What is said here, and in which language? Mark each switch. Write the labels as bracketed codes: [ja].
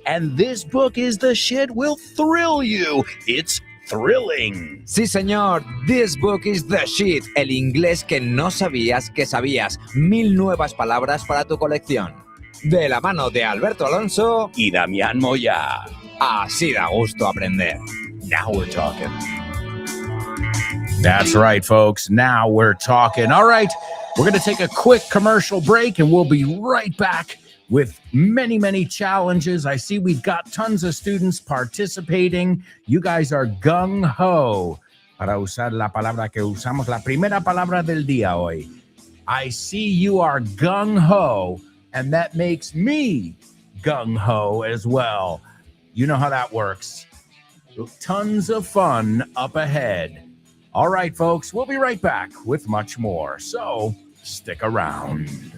[en] And this book is the shit will thrill you. It's thrilling. [es] Sí, señor. [en] This book is the shit. [es] El inglés que no sabías que sabías. 1000 nuevas palabras para tu colección. De la mano de Alberto Alonso Y Damián Moya. así da gusto aprender. [en] Now we're talking. That's right, folks. Now we're talking. All right. We're going to take a quick commercial break and we'll be right back with many, many challenges. I see we've got tons of students participating. You guys are gung-ho [es] para usar la palabra que usamos, la primera palabra del día hoy. [en] I see you are gung-ho, and that makes me gung-ho as well. You know how that works. Tons of fun up ahead. All right, folks, we'll be right back with much more. So stick around.